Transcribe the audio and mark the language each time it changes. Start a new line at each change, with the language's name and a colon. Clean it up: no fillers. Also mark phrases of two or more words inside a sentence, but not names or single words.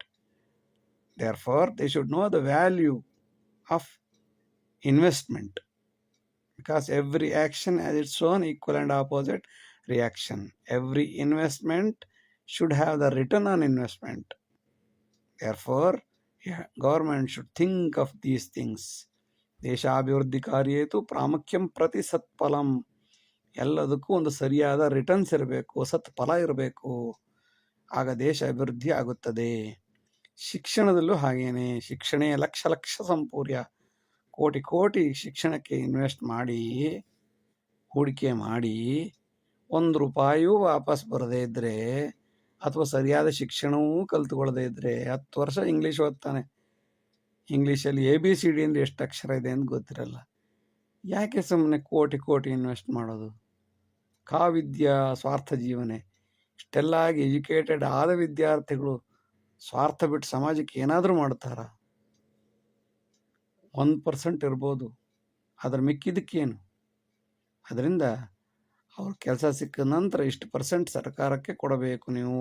English: Therefore, they should know the value of investment, because every action has its own equal and opposite reaction. Every investment should have the return on investment. Therefore, government should think of these things.
Sanskrit: ದೇಶಾಭಿವೃದ್ಧಿ ಕಾರ್ಯೇತು ಪ್ರಾಮುಖ್ಯಂ ಪ್ರತಿ ಸತ್ಫಲಂ.
Kannada: ಎಲ್ಲದಕ್ಕೂ ಒಂದು ಸರಿಯಾದ ರಿಟರ್ನ್ಸ್ ಇರಬೇಕು, ಸತ್ಫಲ ಇರಬೇಕು, ಆಗ ದೇಶ ಅಭಿವೃದ್ಧಿ ಆಗುತ್ತದೆ. ಶಿಕ್ಷಣದಲ್ಲೂ ಹಾಗೇನೆ. ಶಿಕ್ಷಣ ಲಕ್ಷ ಲಕ್ಷ ಸಂಪೂರ್ಯ, ಕೋಟಿ ಕೋಟಿ ಶಿಕ್ಷಣಕ್ಕೆ ಇನ್ವೆಸ್ಟ್ ಮಾಡಿ, ಹೂಡಿಕೆ ಮಾಡಿ, 1 ರೂಪಾಯಿಯೂ ವಾಪಸ್ ಬರದೇ ಇದ್ದರೆ, ಅಥವಾ ಸರಿಯಾದ ಶಿಕ್ಷಣವೂ ಕಲ್ತುಕೊಳ್ಳದೇ ಇದ್ದರೆ, 10 ವರ್ಷ ಇಂಗ್ಲೀಷ್ ಓದ್ತಾನೆ, ಇಂಗ್ಲೀಷಲ್ಲಿ ABCD ಅಂದರೆ ಎಷ್ಟು ಅಕ್ಷರ ಇದೆ ಅಂತ ಗೊತ್ತಿರಲ್ಲ. ಯಾಕೆ ಸುಮ್ಮನೆ ಕೋಟಿ ಕೋಟಿ ಇನ್ವೆಸ್ಟ್ ಮಾಡೋದು?
Sanskrit: ವಿದ್ಯಾ ಸ್ವಾರ್ಥ ಜೀವನೆ.
Kannada: ಇಷ್ಟೆಲ್ಲ ಆಗಿ ಎಜುಕೇಟೆಡ್ ಆದ ವಿದ್ಯಾರ್ಥಿಗಳು ಸ್ವಾರ್ಥ ಬಿಟ್ಟು ಸಮಾಜಕ್ಕೆ ಏನಾದರೂ ಮಾಡ್ತಾರ? 1% ಇರ್ಬೋದು, ಅದ್ರ ಮಿಕ್ಕಿದಕ್ಕೇನು? ಅದರಿಂದ ಅವ್ರ ಕೆಲಸ ಸಿಕ್ಕ ನಂತರ ಇಷ್ಟು % ಸರ್ಕಾರಕ್ಕೆ ಕೊಡಬೇಕು ನೀವು.